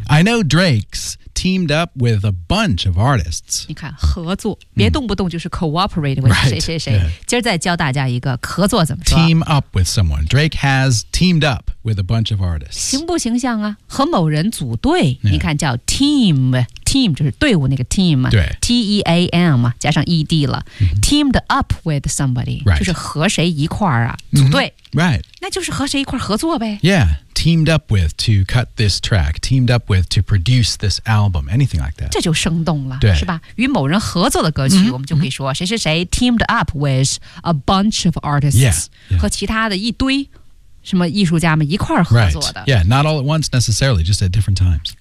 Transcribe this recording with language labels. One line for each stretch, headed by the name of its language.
English: I know Drake's teamed up with a bunch of artists.
Chinese: 你看，合作，别动不动就是 cooperate with 谁谁谁。今儿再教大家一个合作怎么说。
English: Team up with someone. Drake has teamed up with a bunch of artists.
Chinese: 形不形象啊？和某人组队。
English: Yeah.
Chinese: 你看，叫 team, team 就是队伍那个 team, 对 T-E-A-M, 加上 E-D 了。 Mm-hmm.
English: Teamed up with somebody,、 right.
Chinese: 就是和谁一块儿啊，组队。 Mm-hmm.
English: Right.
Chinese: 那就是和谁一块合作呗。
English: Yeah, teamed up with to cut this track, teamed up with to produce this album, anything like that.
Chinese: 这就生动了，对是吧？与某人合作的歌曲、mm-hmm. 我们就可以说谁谁谁
English: teamed up with a bunch of artists, yeah, yeah.
Chinese: 和其他的一堆什么艺术家们一块合作的。
English: Right. Yeah, not all at once necessarily, just at different times.